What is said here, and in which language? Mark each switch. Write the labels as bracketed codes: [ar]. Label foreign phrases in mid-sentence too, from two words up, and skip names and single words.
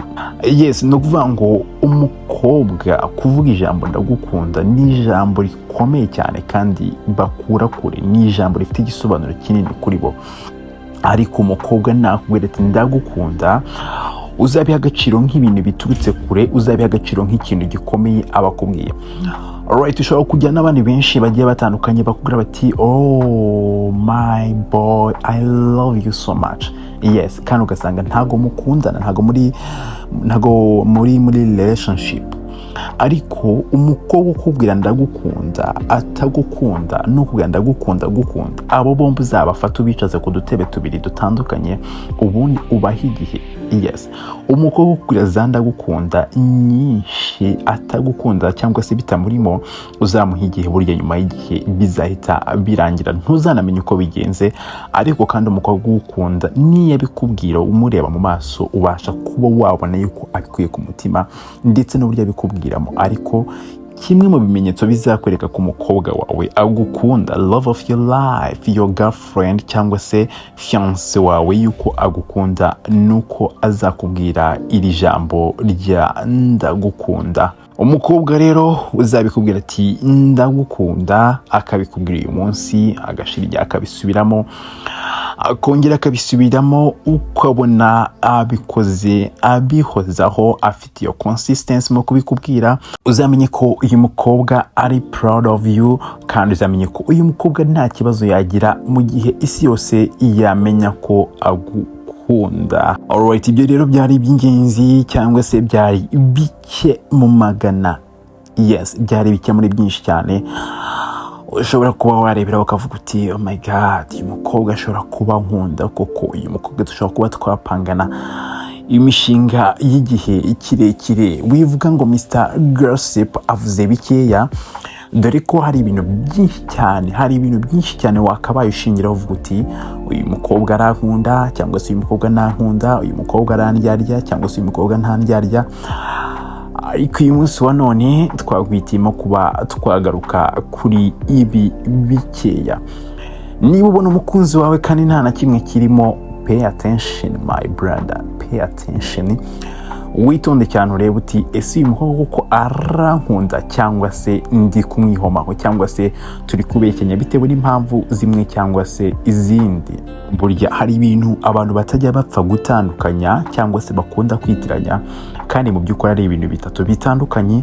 [rw] Yes, no kuvuga ngo umukobwa kuvuga ijambo ndagukunda ni ijambo rikomeye cyane kandi bakura kure, ni ijambo rifite igisobanuro kinini kuri bo. Ariko umukobwa nakubwira ati ndagukunda, uzabiha agaciro nk'ibintu biturutse kure, uzabiha agaciro nk'ikintu gikomeye abakubwiye. Alright, ushobora kujya n'abandi benshi bagiye batandukanye bakubwira bati [en] oh my boy, I love you so much. [rw] Yes, kandi ugasanga ntago mukundana, ntago muri relationship. Ariko umukobwa ukubwira ndagukunda atagukunda n'ukubwira ndagukunda, abo bombi uzabafata ubicaze ku dutebe tubiri dutandukanye, ubundi ubaha igihe. Yes, umukobwa ukubwira za ndagukunda nyinshi atagukunda cyangwa se bitamurimo, uzamuha igihe, burya nyuma y'igihe bizahita birangira, ntuzanamenye uko bigenze. Ariko kandi umukobwa ugukunda niyo abikubwira umureba mu maso, ubasha kuba wabona yuko abikuye ku mutima ndetse n'uburyo abikubwiramo. Ariko kimwe mu bimenyetso bizakwereka ku mukobwa wawe agukunda, [en] love of your life, your girlfriend [rw] cyangwa se fiance wawe, yuko agukunda nuko azakubwira iri jambo rya ndagukunda. Umukobwa rero uzabikubwira ati ndagukunda, akabikubwira uyu munsi, agashirya akabisubiramo, akongera akabisubiramo, ukabona abikoze abihozaho, afite iyo consistency mu kubikubwira, uzamenye ko uyu mukobwa ari [en] proud of you, [rw] kandi uzamenye ko uyu mukobwa nta kibazo yagira mu gihe isi yose yamenya ko agukunda. Alright, ibyo rero byari iby'ingenzi cyangwa se byari bike mu magana. Yes, byari bike muri byinshi cyane. Ushobora kuba warebera ukavuga uti [en] oh my god, [rw] uyu mukobwa ashobora kuba nkunda koko, uyu mukobwa dushobora kuba twapangana imishinga y'igihe kirekire. Wivuga ngo Mr. Gossip avuze bikeya, dore ko hari ibintu byinshi cyane wakabaye ushingiraho uvuga uti uyu mukobwa arankunda cyangwa se uyu mukobwa ntankunda, uyu mukobwa arandyarya cyangwa se uyu mukobwa ntandyarya. Ariko uyu munsi wa none twagwitimo kuba twagaruka kuri ibi bikeya. Niba ubona umukunzi wawe kandi nta na kimwe kirimo, [en] pay attention my brother, pay attention. [rw] Witonde cyane urebe uti ese uyu mukobwa ko arankunda cyangwa se ndi kumwihomaho cyangwa se turi kubekenya bitewe n'impamvu zimwe cyangwa se izindi. Burya hari ibintu abantu batajya bapfa gutandukanya cyangwa se bakunda kwitiranya, kandi mu by'ukuri ari ibintu bitatu bitandukanye.